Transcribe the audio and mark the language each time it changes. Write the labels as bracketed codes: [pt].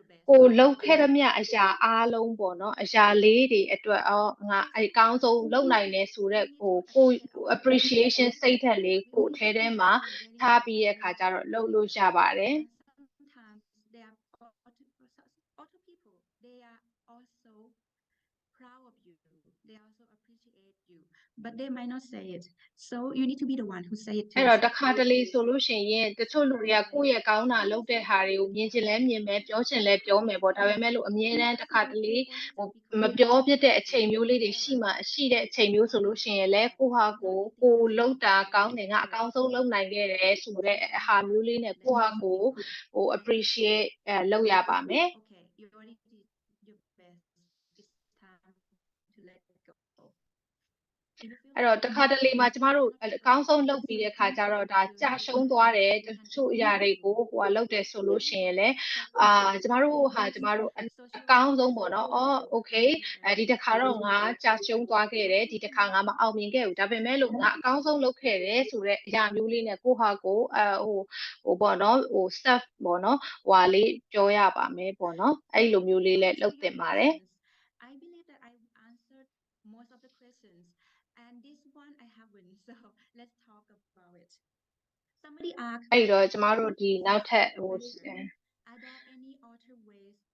[my] ကိုလုပ်ခဲ့သမျှအရာအားလုံးပေါ့နော်အရာလေးတွေအတွက်ငါအကောင်းဆုံးလုပ်နိုင်တယ်ဆိုတော့ကို appreciation စိတ်ဓာတ်လေးကိုထဲထဲမှာထားပြီးရဲ့ခါကျတော့လုပ်လို့ရပါတယ် [en] sometimes they are auto people they are also proud of you they also appreciate you but they might not say it so you need to be the one who say it to [my] အဲ့တော့တစ်ခါတလေဆိုလို့ရှိရင်တချို့လူတွေကကိုယ့်ရဲ့ကောင်းတာလုပ်တဲ့ဟာတွေကိုမြင်ချင်လဲမြင်မယ်ပြောချင်လဲပြောမယ်ပေါ့ဒါပေမဲ့လို့အမြဲတမ်းတစ်ခါတလေမပြောပြတဲ့အချိန်မျိုးလေးတွေရှိတဲ့အချိန်မျိုးဆိုလို့ရှိရင်လဲကိုဟာကိုလုပ်တာကောင်းတယ်ငါအကောင်းဆုံးလုပ်နိုင်ခဲ့တယ်ဆိုတဲ့အဟာမျိုးလေးနဲ့ကိုဟာကိုappreciate လုပ်ရပါမယ် [en] okay you already did your best it's time to let go [my] အဲ့တော့တစ်ခါတလေမှာကျမတို့အကောင်းဆုံးလုပ်ပြီးတဲ့ခါကျတော့ဒါကြာရှုံးသွားတယ်တချို့အရာတွေကိုလုပ်တယ်ဆိုလို့ရှိရင်လည်းကျမတို့အကောင်းဆုံးပေါ့နော်okay ဒီတစ်ခါတော့ငါကြာရှုံးသွားခဲ့တယ်ဒီတစ်ခါငါမအောင်မြင်ခဲ့ဘူးဒါပေမဲ့လို့ငါအကောင်းဆုံးလုပ်ခဲ့တယ်ဆိုတဲ့အရာမျိုးလေးနဲ့ကိုဟာကိုပေါ့နော်self ပေါ့နော်လေးပြောရပါမယ်ပေါ့နော်အဲ့လိုမျိုးလေးလည်းလုပ်သင့်ပါတယ် [en] I believe that I answered most of the questions and this one I haven't so let's talk about it somebody asked [my] အဲ့တော့ကျမတို့ဒီနောက်ထပ် [en] are there any other ways